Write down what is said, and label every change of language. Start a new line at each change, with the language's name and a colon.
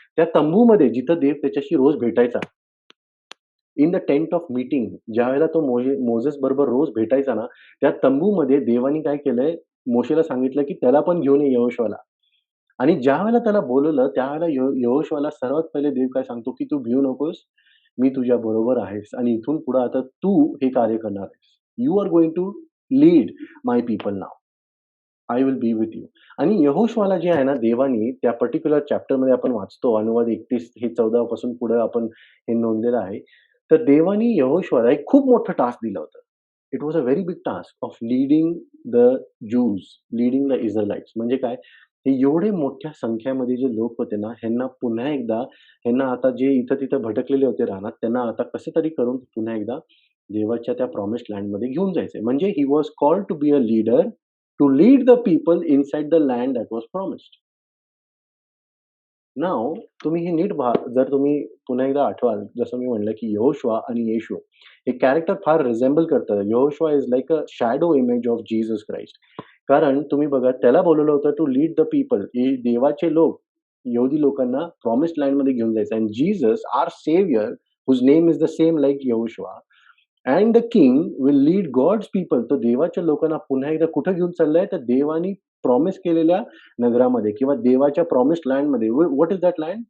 Marathi: त्या तंबूमध्ये जिथं देव त्याच्याशी रोज भेटायचा.
English: in the tent of meeting
Marathi: ज्यावेळेला तो मोजेस बरोबर रोज भेटायचा ना, त्या तंबूमध्ये देवाने काय केलंय, मोशेला सांगितलं, की त्याला पण घेऊन ये यहोशुआला. आणि ज्यावेळेला त्याला बोलवलं, त्यावेळेला यहोशुआला सर्वात पहिले देव काय सांगतो, की "तू भिऊ नकोस, मी तुझ्या बरोबर आहेस आणि इथून पुढे आता तू हे कार्य करणार आहेस.
English: You are going to lead my people now. I will be with you."
Marathi: आणि यहोशुआला जे आहे ना, देवाने त्या पर्टिक्युलर चॅप्टरमध्ये आपण वाचतो अनुवाद 31 हे 14 पासून पुढे आपण हे नोंदलेलं आहे. तर देवाने यहोशुआला एक खूप मोठं टास्क दिलं होतं.
English: it was a very big task of leading the Jews, leading the Israelites
Marathi: म्हणजे काय? हे एवढे मोठ्या संख्येमध्ये जे लोक होते ना, ह्यांना आता जे इथं-तिथं भटकलेले होते रानात, त्यांना आता कसं तरी करून पुन्हा एकदा देवाच्या त्या प्रॉमिस्ड लँडमध्ये घेऊन जायचंय.
English: म्हणजे he was called to be a leader, to lead the people inside the land that was promised.
Marathi: Now तुम्ही हे जर तुम्ही पुन्हा एकदा आठवाल, जसं मी म्हणलं, की यहोशुआ आणि येशू हे कॅरेक्टर फार रिझेंबल करतं.
English: Yehoshua is like a shadow image of Jesus Christ.
Marathi: कारण तुम्ही बघा त्याला बोलवलं होतं
English: To lead the people.
Marathi: हे देवाचे लोक, यहुदी लोकांना प्रॉमिस्ड लँडमध्ये घेऊन जायचं आणि
English: Jesus our saviour whose name is the same like Yehoshua and the king will lead God's people.
Marathi: तो देवाच्या लोकांना पुन्हा एकदा कुठे घेऊन चाललाय, तर देवानी प्रॉमिस केलेल्या नगरामध्ये किंवा देवाच्या promised लँडमध्ये.
English: What is that land?